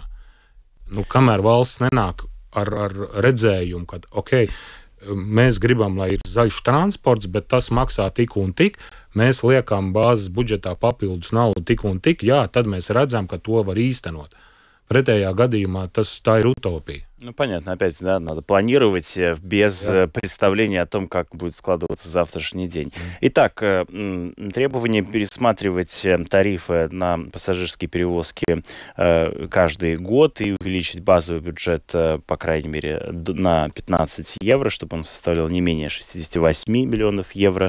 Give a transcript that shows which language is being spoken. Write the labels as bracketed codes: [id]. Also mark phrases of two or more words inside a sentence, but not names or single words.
[lv] Kamēr valsts nenāk ar redzējumu, ka mēs gribam, lai ir zaļš transports, bet tas maksā tik un tik, mēs liekam bāzes budžetā papildus naudu tik un tik, tad mēs redzam, ka to var īstenot. Pretējā gadījumā tā ir utopija. [ru] Понятно, опять, да, надо планировать без представления о том, как будет складываться завтрашний день. Итак, требование пересматривать тарифы на пассажирские перевозки каждый год и увеличить базовый бюджет, по крайней мере, на 15 евро, чтобы он составлял не менее 68 миллионов евро.